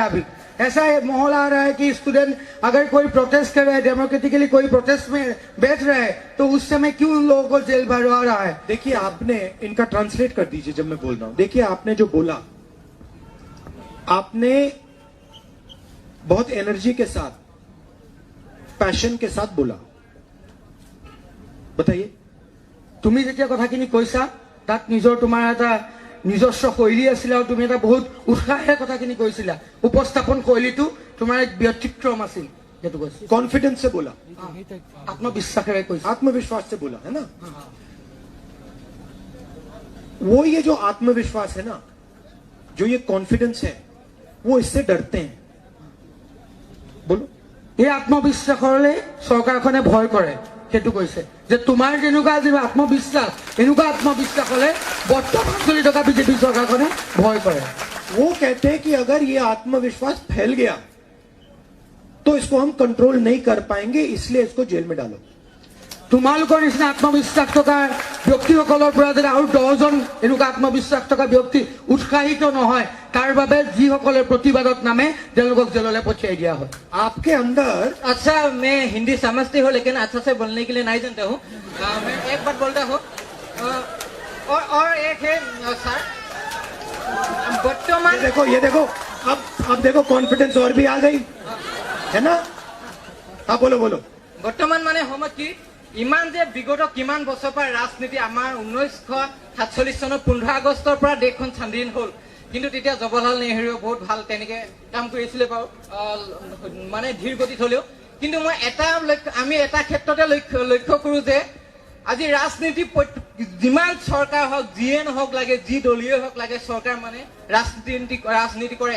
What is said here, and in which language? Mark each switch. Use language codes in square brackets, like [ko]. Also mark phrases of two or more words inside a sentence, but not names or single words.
[hi] अभी ऐसा माहौल आ रहा है कि स्टूडेंट अगर कोई प्रोटेस्ट कर रहा है, डेमोक्रेटिकली कोई प्रोटेस्ट में बैठ रहा है, तो उस समय क्यों उन लोगों को जेल भरवा रहा है। देखिए, आपने इनका ट्रांसलेट कर दीजिए जब मैं बोल रहा हूं। देखिए, आपने जो बोला, आपने बहुत एनर्जी के साथ, पैशन के साथ बोला। बताइए। [as] তুমি যেতিয়া কথাখিনি কৈছা তাত তোমাৰ এটা নিজস্ব শৈলী আছিল আৰু তুমি এটা বহুত উৎসাহেৰে কথাখিনি কৈছিলা। উপস্থাপন শৈলীটো তোমাৰ এক ব্যক্তিক্ৰম আছিল, যেটো কৈছিল [hi] कॉन्फिडेंस से बोला, [as] আত্মবিশ্বাসেৰে কৈছা। [hi] आत्मविश्वास से बोला, है ना। वो ये जो आत्मविश्वास है ना, जो ये कॉन्फिडेंस है, वो इससे डरते हैं। बोलो। [as] এই আত্মবিশ্বাসৰে চৰকাৰখনে ভয় কৰে, সেইটো কৈছে যে তোমাৰ যেনেকুৱা যি আত্মবিশ্বাস, এনেকুৱা আত্মবিশ্বাস হলে বৰ্তমান চলি থকা বিজেপি চৰকাৰখনে ভয় কৰে। [hi] वो कहते हैं कि अगर ये आत्मविश्वास फैल गया तो इसको हम कंट्रोल नहीं कर पाएंगे, इसलिए इसको जेल में डालो। [as] তোমালোকৰ নিচিনা আত্মবিশ্বাস থকা ব্যক্তিসকলৰ পৰা যদি আৰু 10জন এনেকুৱা আত্মবিশ্বাস থকা ব্যক্তি উৎসাহিত নহয়, তাৰ বাবে যিসকলে প্ৰতিবাদত নামে তেওঁলোকক জেললৈ পঠিয়াই দিয়া হয়। [hi] आपके अंदर अच्छा मैं हिंदी समझती हूँ लेकिन अच्छा से बोलने के लिए नहीं जानता हूँ। मैं एक बात बोलता हूँ और एक है सर बर्तमान ये देखो अब देखो कॉन्फिडेंस और भी आ गई है ना। हाँ बोलो बोलो। [as] বৰ্তমান মানে সময়ত কি ইমান যে বিগত কিমান বছৰৰ পৰা ৰাজনীতি আমাৰ 1947 চনৰ 15 আগষ্টৰ পৰা দেশখন স্বাধীন হ'ল, কিন্তু তেতিয়া জৱাহৰলাল নেহৰুৱে বহুত ভাল তেনেকে কাম কৰিছিলে বাৰু, মানে ধীৰ গতিত হলেও। কিন্তু মই আমি এটা ক্ষেত্ৰতে লক্ষ্য কৰো যে আজি ৰাজনীতি যিমান চৰকাৰ হওক, যিয়ে নহওক লাগে, যি দলীয় হওক লাগে, চৰকাৰ মানে ৰাজনীতি কৰে।